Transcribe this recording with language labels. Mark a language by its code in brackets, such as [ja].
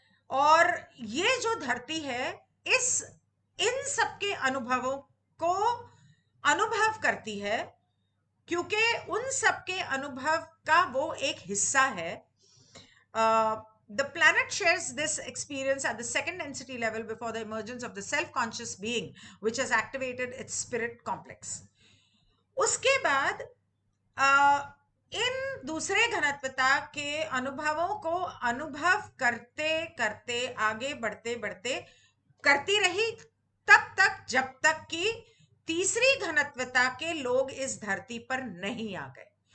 [hi] और ये जो धरती है, इन सबके अनुभवों को अनुभव करती है, क्योंकि उन सबके अनुभव का वो एक हिस्सा है. [en] The planet shares this experience at the second density level before the emergence of the self-conscious being which has activated its spirit complex. [hi] उसके बाद इन दूसरे घनत्वता के अनुभवों को अनुभव करते करते, आगे बढ़ते बढ़ते करती रही तब तक जब तक कि तीसरी घनत्वता के लोग इस धरती पर नहीं आ गए.